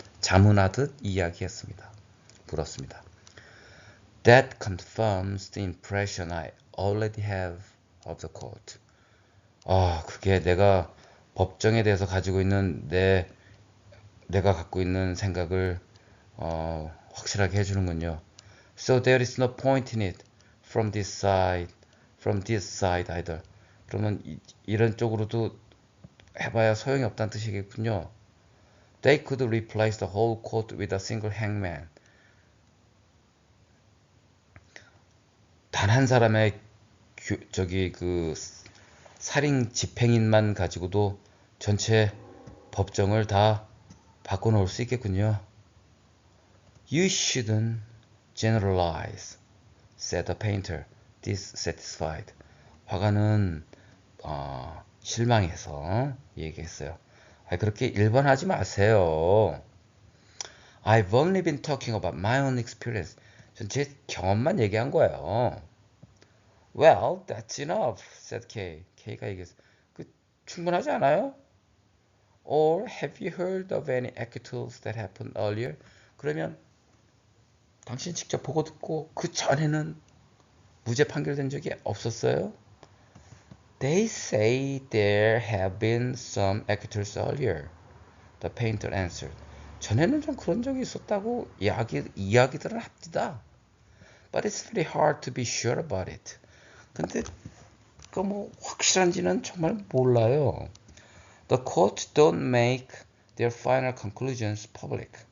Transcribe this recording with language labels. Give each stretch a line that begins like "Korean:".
Korean: 자문하듯 이야기했습니다. 물었습니다.
English: That confirms the impression I already have of the court.
Korean: 그게 내가 법정에 대해서 가지고 있는 내가 갖고 있는 생각을 확실하게 해주는군요.
English: So there is no point in it from this side either.
Korean: 그러면 이런 쪽으로도 해봐야 소용이 없다는 뜻이겠군요.
English: They could replace the whole court with a single hangman.
Korean: 단 한 사람의 그 살인 집행인만 가지고도 전체 법정을 다 바꿔놓을 수 있겠군요.
English: You shouldn't generalize, said the painter, dissatisfied.
Korean: 화가는 실망해서 얘기했어요. 그렇게 일반하지 마세요.
English: I've only been talking about my own experience.
Korean: 전 제 경험만 얘기한 거예요.
English: Well, that's enough, said Kay.
Korean: Kay가 얘기했어요. 충분하지 않아요?
English: Or have you heard of any acquittals that happened earlier?
Korean: 그러면 당신 직접 보고 듣고 그 전에는 무죄 판결된 적이 없었어요?
English: They say there have been some acquittals earlier. The painter answered.
Korean: 전에는 좀 그런 적이 있었다고 이야기들을 합니다.
English: But it's very hard to be sure about it.
Korean: 근데 그 뭐 확실한지는 정말 몰라요.
English: The court don't make their final conclusions public.